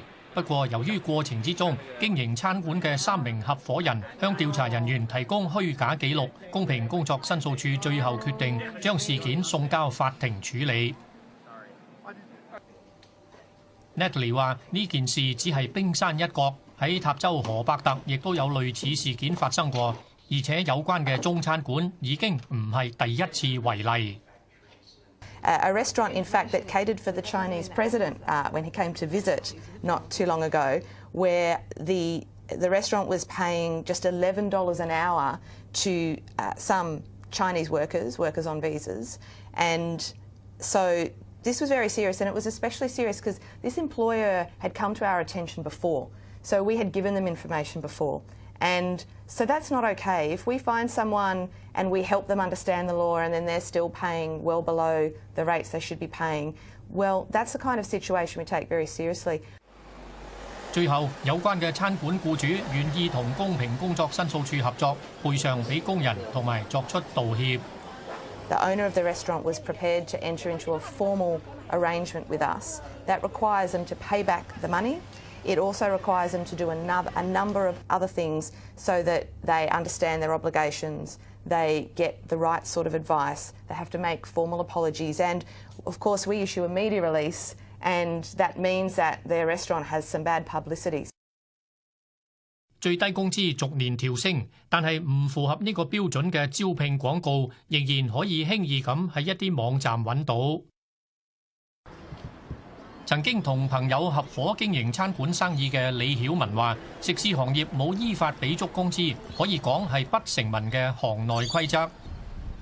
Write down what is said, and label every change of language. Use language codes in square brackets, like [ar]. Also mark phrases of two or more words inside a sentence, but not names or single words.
[yue] 不過，由於過程之中經營餐館嘅3名合夥人向調查人員提供虛假記錄，公平工作申訴處最後決定將事件送交法庭處理。Natalie 話：呢件事只係冰山一角，喺塔州河伯特亦都有類似事件發生過。而且有關嘅中餐館已經唔係第一次為例。 [en] A restaurant, in fact, that catered for the Chinese president when he came to visit not too long ago, where the restaurant was paying just $11 an hour to some Chinese workers on visas, and so this was very serious, and it was especially serious because this employer had come to our attention before, so we had given them information before. And so that's not okay. If we find someone and we help them understand the law and then they're still paying well below the rates they should be paying, well, that's the kind of situation we take very seriously. [yue] 最後，有關嘅餐館僱主願意同公平工作申訴處合作，賠償俾工人同埋作出道歉。 [en] The owner of the restaurant was prepared to enter into a formal arrangement with us that requires them to pay back the money. It also requires them to do a number of other things so that they understand their obligations, they get the right sort of advice, they have to make formal apologies, and of course we issue a media release, and that means that their restaurant has some bad publicity. [yue] 最低工資逐年調升，但係唔符合呢個標準嘅招聘廣告，仍然可以輕易咁喺一啲網站揾到。曾經同朋友合夥經營餐館生意嘅李曉文話：食肆行業冇依法俾足工資，可以講係不成文嘅行內規則。